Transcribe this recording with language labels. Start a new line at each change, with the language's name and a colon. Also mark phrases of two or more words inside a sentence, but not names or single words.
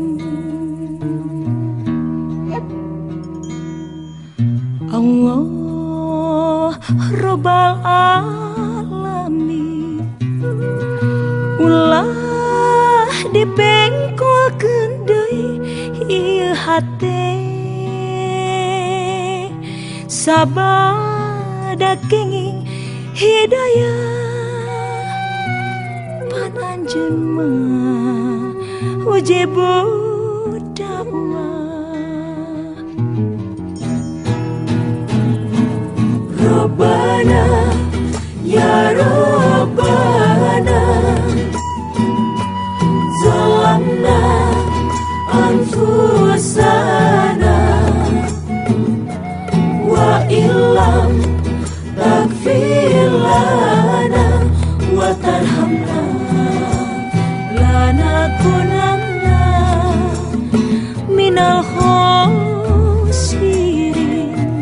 Arabic: الله رب العالمين,
Sundanese: ulah dipengkolkeun deui ieu hate, sabada kenging hidayah pan anjeun mah
Arabic: مجيب الدعوة. ربنا يا ربنا ظلمنا أنفسنا وإن لم تغفر لنا وترحمنا لنكونن من الخاسرين.